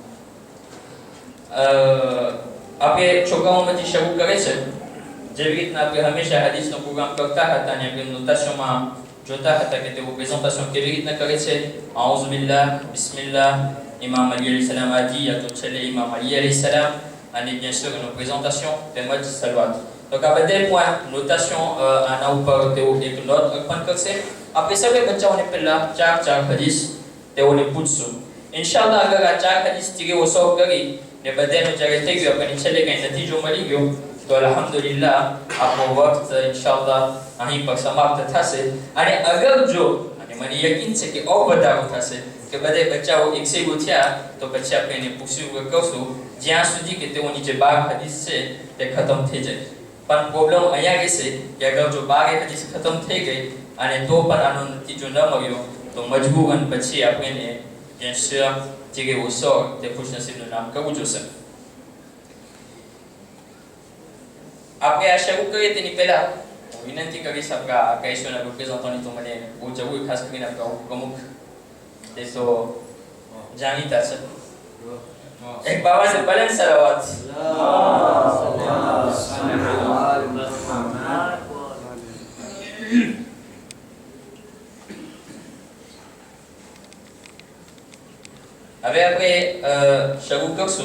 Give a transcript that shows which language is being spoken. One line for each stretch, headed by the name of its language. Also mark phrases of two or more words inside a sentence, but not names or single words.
Gujarati: આપણે છોકરાઓમાંથી શરૂ કરે છે. જેવી રીતના આપણે હંમેશા હદીસનો પ્રોગ્રામ કરતા હતા અને આપણે નોટેશનમાં જોતા હતા કે તેઓ પ્રેઝન્ટેશન કેવી રીતના કરે છે.
Arabic: أعوذ بالله، بسم الله,
Gujarati: ઇમામ અલી
Arabic: عليه السلام
Gujarati: આજી યા તો છેલ્લે ઇમામ અલી
Arabic: عليه السلام
Gujarati: અને
French: bien sûr une présentation
Gujarati: તેમજ સલવાત. તો આ બધે પોઈન્ટ નોટેશન આના ઉપર તેઓ એક નોટ અર્પણ કરશે. આપણે સર્વે બચ્ચાઓને પહેલા ચાર હદીસ તેઓને પૂછશું. ઇન્શાઅલ્લાહ અગર આ ચાર હદીસ તેઓ સોલ્વ કરી ને બધાનો જ્યારે થઈ ગયો આપણને છેલ્લે કંઈ નતીજો મળી ગયો તો અલ્હમ્દુલિલ્લાહ આપણો વખત ઇન્શાઅલ્લાહ અહીં પર સમાપ્ત થશે. અને અગર જો અને મને યકીન છે કે વધારો થશે કે બધે બચ્ચાઓ એકસેગો થયા તો પછી આપણે એને પૂછ્યું કરશું જ્યાં સુધી કે તેઓની જે 12 હદીસ છે તે ખતમ થઈ જાય. પણ પ્રોબ્લેમ અહીંયા રહેશે કે અગર જો 12 હદીસ ખતમ થઈ ગઈ અને તો પણ આનો નતીજો ન મળ્યો તો મજબૂરન પછી આપણે
French: bien sûr tirer au sort des
Gujarati: ખુશનસીબનું નામ કરવું જોશે. આપણે આ શરૂ કરીએ તેની પહેલા હું વિનંતી કરીશ આપણા કૈશોના રિપ્રેઝન્ટન્ટની તો મને બહુ જરૂર ખાસ કરીને આપણા પ્રમુખ તે તો જાણીતા છે. એક બાવાને બલંદ સલાવત. હવે આપણે શરૂ કરશું.